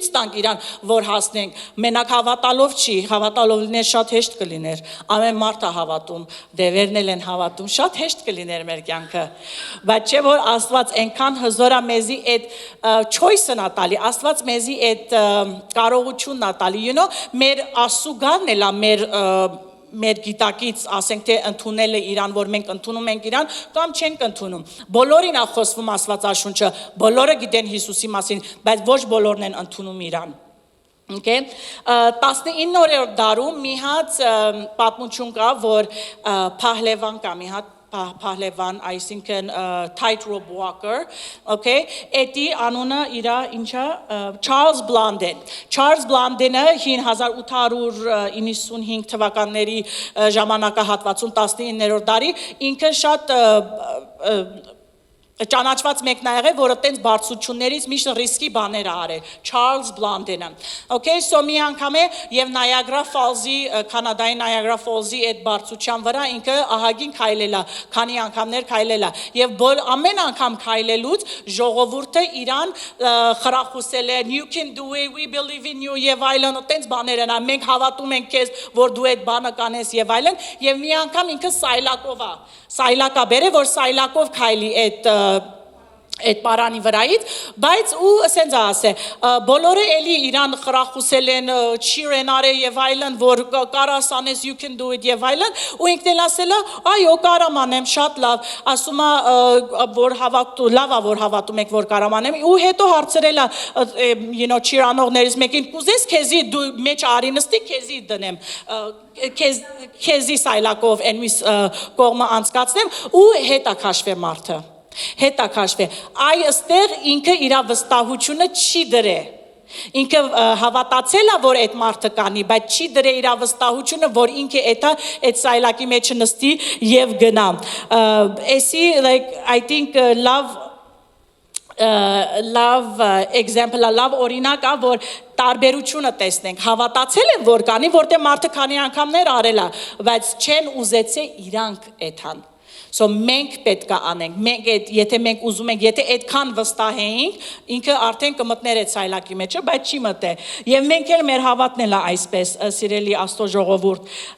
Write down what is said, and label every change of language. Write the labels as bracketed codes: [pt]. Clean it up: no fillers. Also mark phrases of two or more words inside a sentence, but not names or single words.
[hy] տանք իրան, որ հասնենք, մենակ հավատալով չի, հավատալով լիներ շատ հեշտ կլիներ, ամեն մարդ է հավատում, դևերն էլ են հավատում, շատ հեշտ կլիներ մեր կյանքը, բայց չէ որ Աստված այնքան հզոր է մեզի այդ choice-ն է տալի, Աստված մեզի այդ կարողությունն է տալի, [en] you know, [hy] մեր ասուգանն էլ է մեր գիտակից ասենք թե ընդունելը իրան, որ մենք ընդունում ենք իրան, կամ չենք ընդունում։ Բոլորին է խոսվում Աստվածաշունչը, բոլորը գիտեն Հիսուսի մասին, բայց ոչ բոլորն են ընդունում իրան։ Okay, 19-րդ դարում մի հատ պատմություն կա, որ Փահլևան կա, մի հատ Փահլևան, այսինքն [en] tightrope walker, [hy] okay, էդի անունը իրա ինչա Charles Blondin։ Charles Blondin-ը 1895 թվականների ժամանակահատվածում 19-րդ դարի ինքը շատ ճանաչված մեկն ա եղել, որը տենց բարձություններից միշտ ռիսկի բաներ ա արել, Charles Blondin-ը։ [en] Okay, so [hy] մի անգամ է եւ Niagara Falls-ի, Կանադայի Niagara Falls-ի այդ բարձության վրա ինքը ահագին քայլել ա, քանի անգամներ քայլել ա եւ ամեն անգամ քայլելուց ժողովուրդը իրան խրախուսել է, [en] you can do it, we believe in you [hy] եւ այլն, տենց բաներ են, մենք հավատում ենք քեզ, որ դու այդ բանը կանես եւ այլն, եւ մի անգամ ինքը սայլակա բերե, որ սայլակով քայլի այդ պարանի վրայից, բայց ու ասենց ասե, բոլորը էլի իրան խրախուսել են, cheer են արել եւ այլն, որ կարաս անես, [en] you can do it [hy] եւ այլն, ու ինքն էլ ասել է, այո, կարամ անեմ, շատ լավ, ասում է, որ լավ է, որ հավատում եք, որ կարամ անեմ, ու հետո հարցրել է, [en] you know, [hy] cheer անողներից մեկին, կուզես քեզի դու մեջ արի նստի, քեզի դնեմ, քեզի սայլակով այնպես կողմը անցկացնեմ, ու հետա քաշվե մարդը։ Հետա քաշվե, այստեղ ինքը իր վստահությունը չի դրե, ինքը հավատացել է, որ այդ մարդը կանի, բայց չի դրե իր վստահությունը, որ ինքը այդ սայլակի մեջ նստի եւ գնա, էսի, [en] like, I think love example, [hy] love օրինակ է, որ տարբերությունը տեսնենք, հավատացել են, որ կանի, որտեղ մարդը քանի անգամներ արել է, բայց չեն ուզեցե իրանք էթան։ So մենք պետք է անենք, եթե մենք ուզում ենք, եթե այդքան վստահեինք, ինքը արդեն կմտներ այդ սայլակի մեջը, բայց չի մտե։ Եվ մենք էլ մեր հավատն էլ է այսպես, սիրելի Աստծո ժողովուրդ։